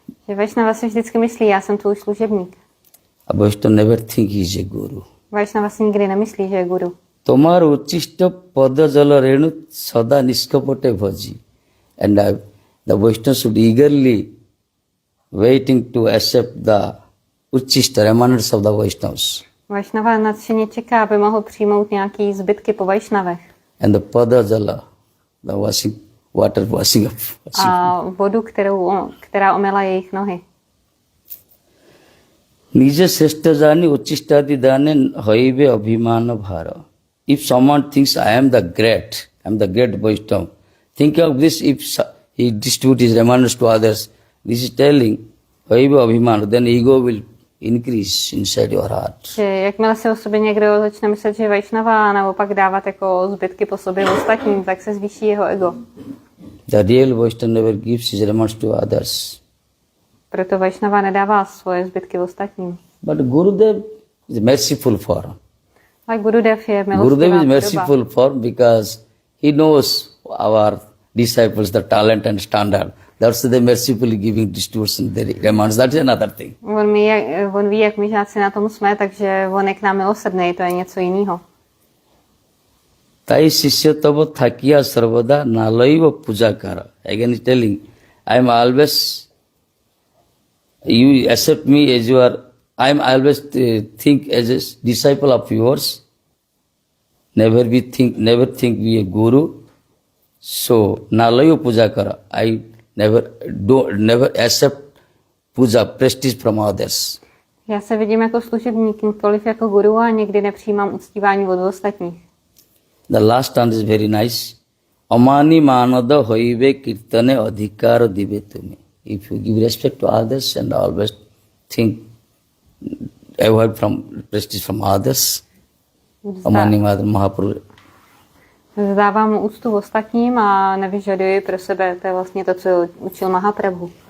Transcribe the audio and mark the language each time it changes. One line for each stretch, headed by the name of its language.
Czech: Že Vaishnava si vždycky myslí, já jsem tvůj služebník.
English: A Vaishnava never think he is a guru.
Czech: Vaishnava si nikdy nemyslí, že je guru.
Bangla: Tomar uchista pada jala renu sada niskapote bhaji.
English: And the Vaishnava should eagerly waiting to accept the uchista remnants of the Vaishnavas.
Czech: Vaishnava nadšeně čeká, aby mohl přijmout nějaký zbytky po Vaishnavech.
English: And the pada jala, the water washing up.
Czech: A vodu, která omila jejich nohy.
Bangla: Nije shrestha jani uchistadi dane haive abhimana bhara.
English: If someone thinks I am the great Vaishnava, think of this, if he distributes his remnants to others, this is telling
Bangla: haive abhimana,
English: then ego will increase inside your heart.
Czech: Že jakmile si o sobě někdo začne myslet, že je Vaishnava a naopak dávat jako zbytky po sobě ostatním, tak se zvýší jeho ego.
English: The real Vaishnava never gives his remnants to others.
Czech: Proto Vaishnava nedává svoje zbytky ostatním.
English: But Gurudev is merciful form.
Czech: Ale Gurudev je Gurudev milostivá
English: is merciful form because he knows our disciples, the talent and standard. That's the mercifully giving distribution the remnants. That's another thing.
Czech: On ví, jak my žáci na tom jsme, takže on je k nám milosrdný, to je něco jiného.
Bangla: Tai shishya tava thakiya sarvada nalaiva pujakara.
English: Again he's telling, I am always, you accept me as you are, I am always think as a disciple of yours. Never think be a guru. So
Bangla: nalaiva pujakara.
English: I never accept puja, prestige from others.
Czech: Já se vidím jako služebník, nikoliv jako guru a nikdy nepřijímám uctívání od ostatních.
English: The last stanza is very nice.
Bangla: Amani manada hoive kirtane adhikara dive tumi.
English: If you give respect to others and always think, avoid from prestige from others,
Bangla: Amani manada
English: Mahaprabhu.
Czech: Vzdávám mu úctu ostatním a nevyžaduji pro sebe. To je vlastně to, co učil Mahaprabhu.